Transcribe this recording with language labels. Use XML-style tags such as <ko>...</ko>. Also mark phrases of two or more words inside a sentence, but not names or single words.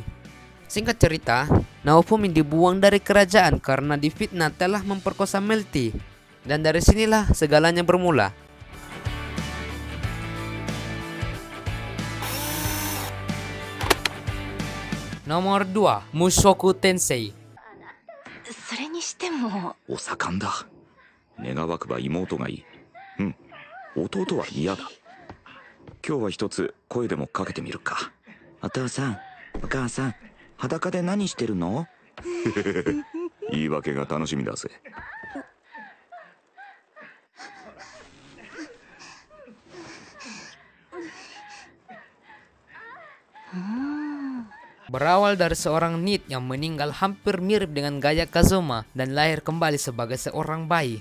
<id>Singkat cerita, Naofumi dibuang dari kerajaan karena difitnah telah memperkosa Melty. Dan dari sinilah segalanya bermula. Nomor 2. Mushoku Tensei.</id> <ja>それにしてもお盛んだ。願わくば妹がいい。うん、弟は嫌だ。今日は一つ声でもかけてみるか。お父さん、 お母さん、裸で何してるの？言い訳が楽しみだぜ。</ja> <id>Berawal dari seorang NEET yang meninggal hampir mirip dengan gaya Kazuma dan lahir kembali sebagai seorang bayi.</id>